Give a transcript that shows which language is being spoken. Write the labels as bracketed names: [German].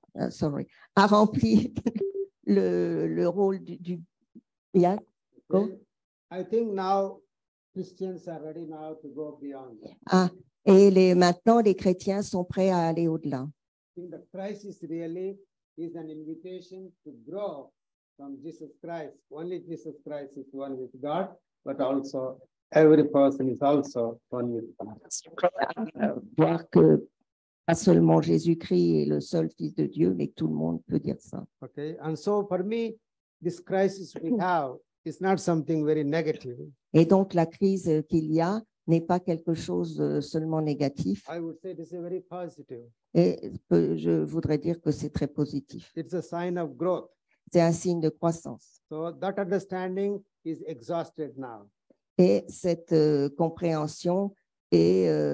[English] Sorry, [French] a rempli le rôle du [English] yeah, go. I think now Christians are ready now to go beyond. [French] Et maintenant, les chrétiens sont prêts à aller au-delà. [English] I think the crisis really is an invitation to grow from Jesus Christ. Only Jesus Christ is one with God, but also every person is also one with God. [French] Voir que pas seulement Jésus-Christ est le seul Fils de Dieu, mais que tout le monde peut dire ça. [English] Okay, and so for me, this crisis we have is not something very negative. [French] Et donc, la crise qu'il y a n'est pas quelque chose seulement négatif. [English] I would say this is very positive. [French] Et je voudrais dire que c'est très positif. [English] It's a sign of growth. [French] C'est un signe de croissance. [English] So that understanding is exhausted now. [French] Et cette compréhension est